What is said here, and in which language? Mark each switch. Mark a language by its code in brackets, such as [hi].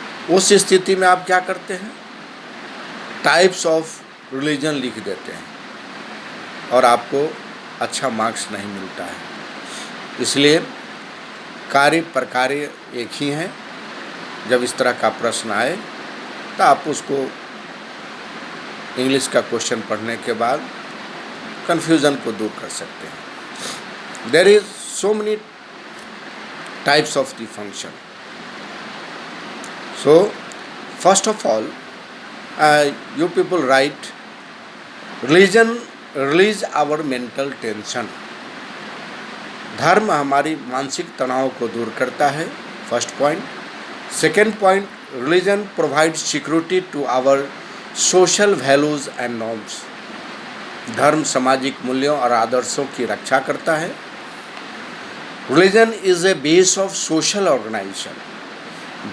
[hi] उस स्थिति में आप क्या करते हैं? [en] types of religion [hi] लिख देते हैं और आपको अच्छा मार्क्स नहीं मिलता है। इसलिए कार्य प्रकार एक ही हैं। जब इस तरह का प्रश्न आए तो आप उसको इंग्लिश का क्वेश्चन पढ़ने के बाद कन्फ्यूज़न को दूर कर सकते हैं। [en] There is so many types of the function. So, first of all, you people write, religion release our mental tension. [hi] धर्म हमारी मानसिक तनाव को दूर करता है, first point. [en] Second point, religion provide security to our social values and norms. [hi] धर्म सामाजिक मूल्यों और आदर्शों की रक्षा करता है। [en] Religion is a base of social organisation.